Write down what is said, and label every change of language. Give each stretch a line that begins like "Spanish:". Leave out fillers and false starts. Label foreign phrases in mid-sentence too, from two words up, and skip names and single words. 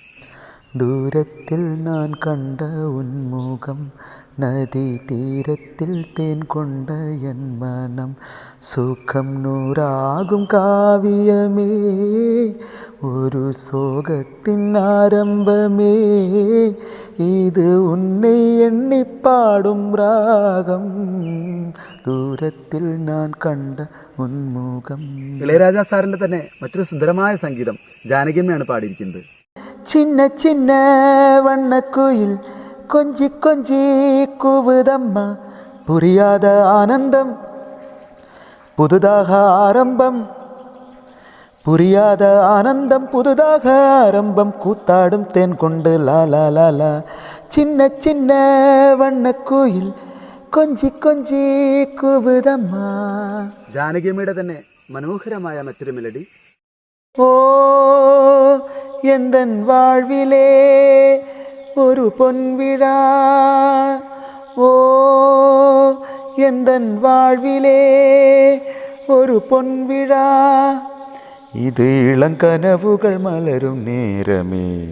Tamil: தூரத்தில் நான் கண்ட உன்முகம் நதி தீரத்தில் தேன் கொண்ட என் மனம் சுகம் நூறாகும் காவியமே ஒரு சோகத்தின் ஆரம்பமே இது உன்னை எண்ணிப்பாடும் ராகம் தூரத்தில் நான் கண்ட உன்முகம்.
Malayalam: ഇളയരാജ സാറിന്റെ തന്നെ മറ്റൊരു സുന്ദരമായ സംഗീതം ജാനകിയമ്മയാണ് പാടിയിരിക്കുന്നത്.
Tamil: சின்ன சின்ன வண்ணக்குயில் கொஞ்சி கொஞ்சி கூவுதம்மா புரியாத ஆனந்தம் புதுதாக ஆரம்பம் புரியாத ஆனந்தம் புதுதாக ஆரம்பம் கூத்தாடும் தேன் கொண்டு லா லா லா லா. சின்ன சின்ன வண்ணக்குயில் கொஞ்சி கொஞ்சி கூவுதம்மா.
Malayalam: ജാനകിയമ്മയുടെ തന്നെ മനോഹരമായ മറ്റൊരു മെലഡി.
Tamil: ஓ எந்தன் வாழ்விலே ஒரு பொன்விழா ஓ எந்தன் வாழ்விலே ஒரு பொன்விழா இது இளம் கனவுகள் மலரும் நேரமே